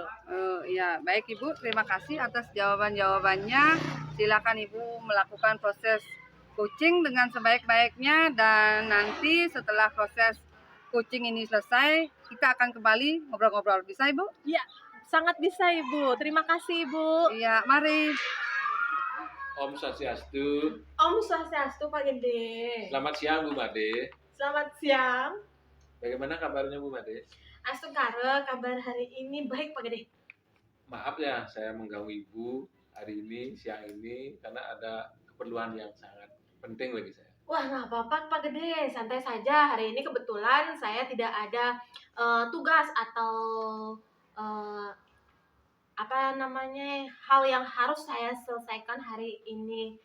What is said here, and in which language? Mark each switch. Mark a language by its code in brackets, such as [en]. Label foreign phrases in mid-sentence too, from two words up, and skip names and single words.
[id] Ya, baik Ibu, terima kasih atas jawaban-jawabannya. Silakan Ibu melakukan proses kucing dengan sebaik-baiknya, dan nanti setelah proses kucing ini selesai, kita akan kembali ngobrol-ngobrol. Bisa Ibu? Ya, sangat bisa Ibu. Terima kasih Ibu. Iya, mari. [sa] Om Swastiastu. Om Swastiastu Pak Gede. [id] Selamat siang Bu Made. Selamat siang. Bagaimana kabarnya Bu Made? Astung kare kabar hari ini baik Pak Gede. Maaf ya saya mengganggu Ibu hari ini, siang ini, karena ada keperluan yang sangat penting bagi saya. Wah, nggak apa-apa Pak Gede, santai saja. Hari ini kebetulan saya tidak ada tugas atau hal yang harus saya selesaikan hari ini.